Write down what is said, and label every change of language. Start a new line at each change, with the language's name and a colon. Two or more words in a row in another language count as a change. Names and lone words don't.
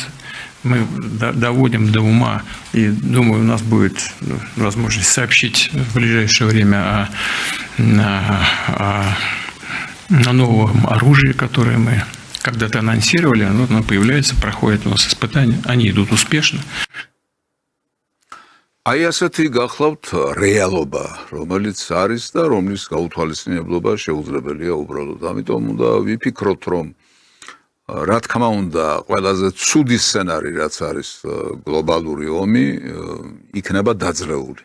Russian: Мы доводим до ума, и думаю, у нас будет возможность сообщить в ближайшее время о новом оружии, которое мы когда-то анонсировали. Оно появляется, проходит у нас испытания, они идут успешно.
Georgian: აი ასეთი გახლავთ რეალობა, რომელიც არის და რომლის გაუთვალისწინებლობა შეუძლებელია უბრალოდ. ამიტომ უნდა ვიფიქროთ, რომ რა თქმა უნდა, ყველაზე ცუდი სცენარი, რაც არის გლობალური ომი, იქნება დაძლეული.